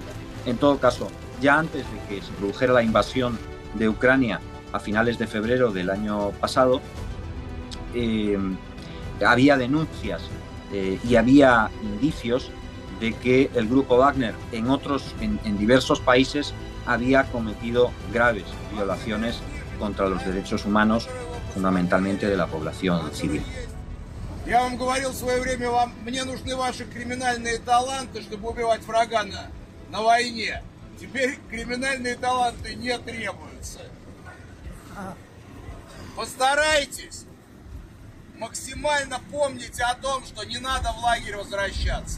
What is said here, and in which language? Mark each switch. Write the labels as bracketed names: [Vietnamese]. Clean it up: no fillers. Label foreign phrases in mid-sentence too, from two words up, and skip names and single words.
[Spanish] En todo caso, ya antes de que se produjera la invasión de Ucrania a finales de febrero del año pasado, había denuncias y había indicios de que el grupo Wagner en diversos países había cometido graves violaciones contra los derechos humanos, fundamentalmente de la población civil. [Russian] Я вам говорил в свое время, мне нужны ваши криминальные таланты, чтобы убивать врага на войне. Теперь криминальные таланты не требуются. Постарайтесь максимально помнить о том, что не надо в лагерь возвращаться.